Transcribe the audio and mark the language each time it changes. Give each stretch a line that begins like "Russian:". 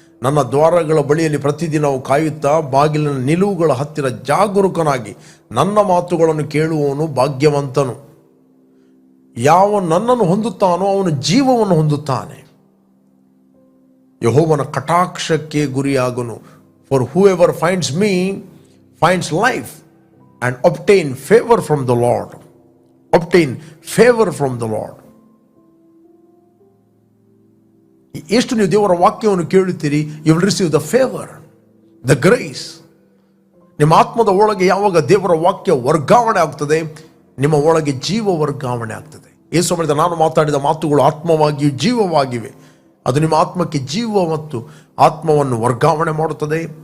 Kannada: ನನ್ನ ದ್ವಾರಗಳ ಬಳಿಯಲ್ಲಿ ಪ್ರತಿದಿನವು ಕಾಯುತ್ತಾ ಬಾಗಿಲಿನ ನಿಲುವುಗಳ ಹತ್ತಿರ ಜಾಗರೂಕನಾಗಿ ನನ್ನ ಮಾತುಗಳನ್ನು ಕೇಳುವವನು ಭಾಗ್ಯವಂತನು. ಯಾವ ನನ್ನನ್ನು ಹೊಂದುತ್ತಾನೋ ಅವನು ಜೀವವನ್ನು ಹೊಂದುತ್ತಾನೆ, ಯೆಹೋವನ ಕಟಾಕ್ಷಕ್ಕೆ ಗುರಿಯಾಗನು.
English: For whoever finds me finds life and obtain favor from the Lord. obtain favor from the Lord.
Kannada: ಎಷ್ಟು ನೀವು ದೇವರ ವಾಕ್ಯವನ್ನು ಕೇಳುತ್ತೀರಿ,
English: You will receive the favour, the grace.
Kannada: ನಿಮ್ಮ ಆತ್ಮದ ಒಳಗೆ ಯಾವಾಗ ದೇವರ ವಾಕ್ಯ ವರ್ಗಾವಣೆ ಆಗ್ತದೆ, ನಿಮ್ಮ ಒಳಗೆ ಜೀವ ವರ್ಗಾವಣೆ ಆಗ್ತದೆ. ಯೇಸು ಹೇಳಿದ, ನಾನು ಮಾತಾಡಿದ ಮಾತುಗಳು ಆತ್ಮವಾಗಿಯೂ ಜೀವವಾಗಿವೆ. ಅದು ನಿಮ್ಮ ಆತ್ಮಕ್ಕೆ ಜೀವ ಮತ್ತು ಆತ್ಮವನ್ನು ವರ್ಗಾವಣೆ ಮಾಡುತ್ತದೆ.